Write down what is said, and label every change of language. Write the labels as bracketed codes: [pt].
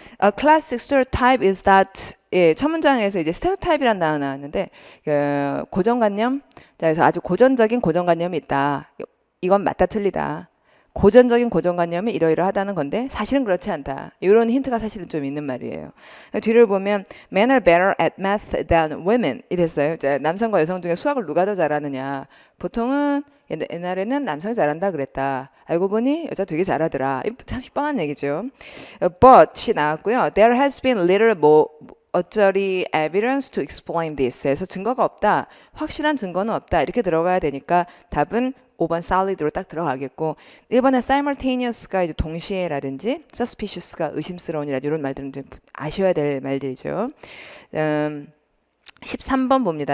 [en] A classic stereotype is that [ko] 첫 문장에서 이제 stereotype이라는 단어 나왔는데 고정관념. 자, 그래서 아주 고전적인 고정관념이 있다. 이건 맞다 틀리다. 고전적인 고정관념이 이러이러하다는 건데 사실은 그렇지 않다. 이런 힌트가 사실은 좀 있는 말이에요. 뒤를 보면 [en] Men are better at math than women [ko] 이 됐어요. 남성과 여성 중에 수학을 누가 더 잘하느냐. 보통은 옛날에는 남성이 잘한다 그랬다. 알고 보니 여자 되게 잘하더라. 사실 뻔한 얘기죠. But이 나왔고요. [en] There has been little more 어쩌리 evidence to explain this. [ko] 해서 증거가 없다. 확실한 증거는 없다. 이렇게 들어가야 되니까 답은 5번 solid로 딱 들어가겠고 1번에 simultaneous가 이제 동시에라든지 suspicious가 의심스러운이라든지 이런 말들은 좀 아셔야 될 말들이죠. 13번 봅니다.